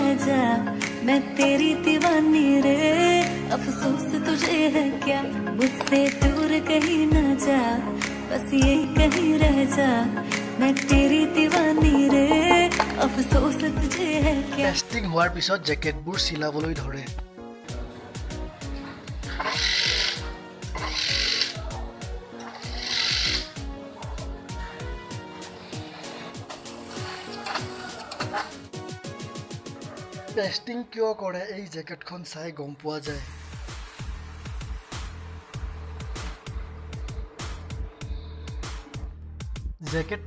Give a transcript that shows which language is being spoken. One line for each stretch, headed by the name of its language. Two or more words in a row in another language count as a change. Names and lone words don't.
Hindi: जा मैं तेरी दीवानी रे अफसोस तुझे है क्या मुझसे दूर कहीं न जा बस यही कहीं रह जा मैं तेरी दीवानी रे अफसोस तुझे है क्या
Assamese: টেস্টিং হোৱাৰ পিছত জ্যাকেটবোৰ চিলাবলৈ ধৰে টেস্টিং কিয় কৰে এই জ্যাকেটখন চাই গম পোৱা যায় জ্যাকেটটো